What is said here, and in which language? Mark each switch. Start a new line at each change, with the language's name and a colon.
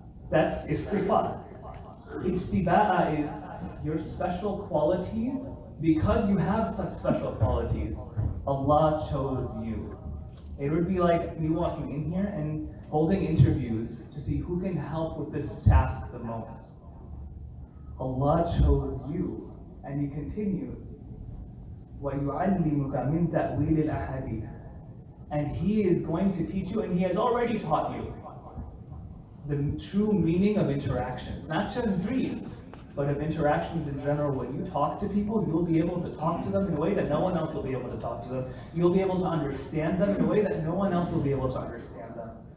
English: That's istifa. Ijtiba is your special qualities. Because you have such special qualities, Allah chose you. It would be like me walking in here and holding interviews to see who can help with this task the most. Allah chose you. And He continues,
Arabic: وَيُعَلِّمُكَ مِنْ تَأْوِيلِ الْأَحَادِيثِ.
English: And He is going to teach you, and He has already taught you, the true meaning of interactions. Not just dreams, but of interactions in general. When you talk to people, you'll be able to talk to them in a way that no one else will be able to talk to them. You'll be able to understand them in a way that no one else will be able to understand them.